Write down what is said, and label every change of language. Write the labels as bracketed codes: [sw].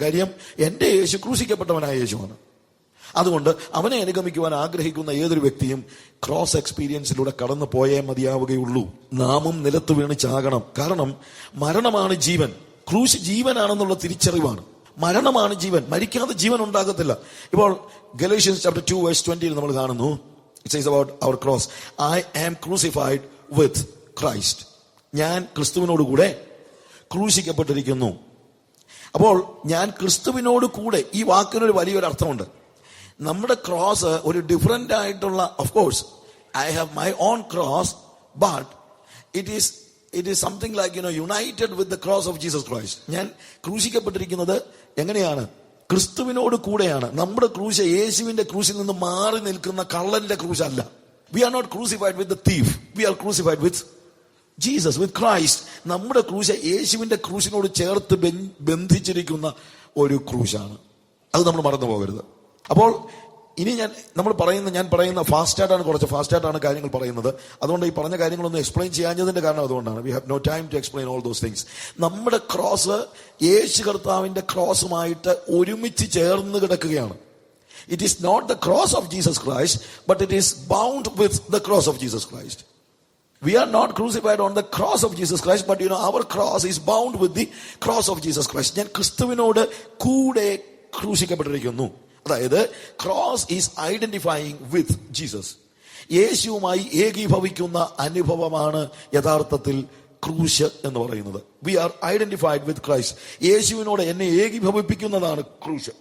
[ml] കാര്യം എന്റെ യേശു ക്രൂശിക്കപ്പെട്ടവനായ യേശുവാണ്. അതുകൊണ്ട് അവനെ അനുഗമിക്കുവാൻ ആഗ്രഹിക്കുന്ന ഏതൊരു വ്യക്തിയും ക്രോസ് എക്സ്പീരിയൻസിലൂടെ കടന്നു പോയേ മതിയാവുകയുള്ളൂ. നാമും നിലത്ത് വീണ് ചാകണം. കാരണം മരണമാണ് ജീവൻ. ക്രൂശ് ജീവനാണെന്നുള്ള തിരിച്ചറിവാണ്. മരണമാണ് ജീവൻ. മരിക്കാതെ ജീവൻ ഉണ്ടാകത്തില്ല. ഇപ്പോൾ ഗലേഷ്യൻസ് ചാപ്റ്റർ 2:20 നമ്മൾ കാണുന്നു. [en] It says about our cross, I am crucified with Christ. [ml] ഞാൻ ക്രിസ്തുവിനോട് കൂടെ ക്രൂശിക്കപ്പെട്ടിരിക്കുന്നു. അപ്പോൾ ഞാൻ ക്രിസ്തുവിനോട് കൂടെ, ഈ വാക്കിനൊരു വലിയൊരു അർത്ഥമുണ്ട്. നമ്മുടെ ക്രോസ് ഒരു ഡിഫറെന്റ് ആയിട്ടുള്ള, [en] Of course I have my own cross, but it is something like united with the cross of Jesus Christ. [ml] ഞാൻ ക്രൂശിക്കപ്പെട്ടിരിക്കുന്നത് എങ്ങനെയാണ്? ക്രിസ്തുവിനോട് കൂടെയാണ്. നമ്മുടെ ക്രൂശ് യേശുവിന്റെ ക്രൂശിൽ നിന്ന് മാറി നിൽക്കുന്ന കള്ളന്റെ ക്രൂശ് അല്ല. [en] We are not crucified with the thief, we are crucified with Jesus, with Christ. [ml] നമ്മുടെ ക്രൂശ് യേശുവിന്റെ ക്രൂശിനോട് ചേർത്ത് ബന്ധിച്ചിരിക്കുന്ന ഒരു ക്രൂശാണ്. അത് നമ്മൾ മറന്നു പോകരുത്. അപ്പോൾ ഇനി ഞാൻ പറയുന്ന കുറച്ച് ഫാസ്റ്റായിട്ടാണ് കാര്യങ്ങൾ പറയുന്നത്. അതുകൊണ്ട് ഈ പറഞ്ഞ കാര്യങ്ങളൊന്നും എക്സ്പ്ലെയിൻ ചെയ്യാഞ്ഞതിന്റെ കാരണം അതുകൊണ്ടാണ്. [en] We have no time to explain all those things. [ml] നമ്മുടെ ക്രോസ് യേശു കർത്താവിന്റെ ക്രോസുമായിട്ട് ഒരുമിച്ച് ചേർന്ന് കിടക്കുകയാണ്. [en] It is not the cross of Jesus Christ, but it is bound with the cross of Jesus Christ. We are not crucified on the cross of Jesus Christ, but our cross is bound with the cross of Jesus Christ. [ml] ഞാൻ ക്രിസ്തുവിനോട് കൂടെ ക്രൂശിക്കപ്പെട്ടിരിക്കുന്നു. [en] അതായത് cross is identifying with Jesus. [ml] യേശുവുമായി ഏകീഭവിക്കുന്ന അനുഭവമാണ് യഥാർത്ഥത്തിൽ ക്രൂശ് എന്ന് പറയുന്നത്. [en] We are identified with Christ. [ml] യേശുവിനോട് എന്നെ ഏകീഭവിപ്പിക്കുന്നതാണ് ക്രൂശ്.